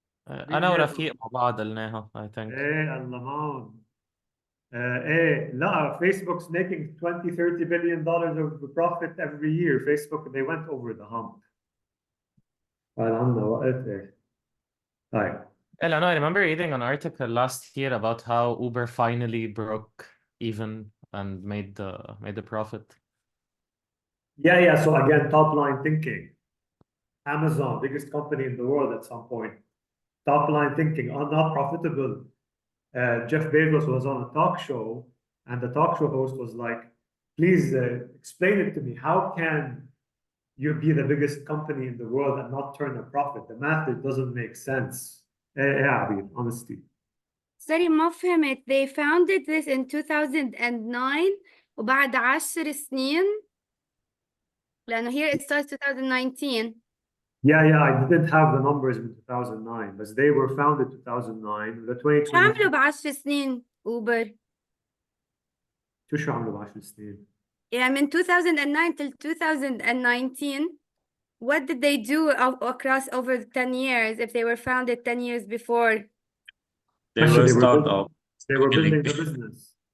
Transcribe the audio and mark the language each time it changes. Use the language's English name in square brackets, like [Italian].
[Arabic] أنا ورفيق مع بعض قلناها [English] I think. [Arabic] ايه الله معهم. ايه لا, [English] Facebook's making 20-30 billion dollars of profit every year. Facebook, they went over the hump. [Arabic] قال عنا وقت ايه. طيب. [English] I remember reading an article last year about how Uber finally broke even and made the profit. Yeah. So again, top line thinking. Amazon, biggest company in the world at some point. Top line thinking, are not profitable. Jeff Bezos was on a talk show, and the talk show host was like, "Please explain it to me. How can you be the biggest company in the world and not turn a profit? The math, it doesn't make sense." Yeah, honestly. Sorry, [Arabic] ما فهمت. [English] They founded this in 2009 [Arabic] وبعد 10 سنين لأنه [English] here it starts 2019. Yeah, I didn't have the numbers in 2009, but they were founded 2009. The 2020. [Arabic] شو عملوا ب10 سنين Uber؟ شو عملوا ب10 سنين؟ يعني من [English] 2009 till 2019, what did they do across over 10 years if they were founded 10 years before? They were startup. They were building the business.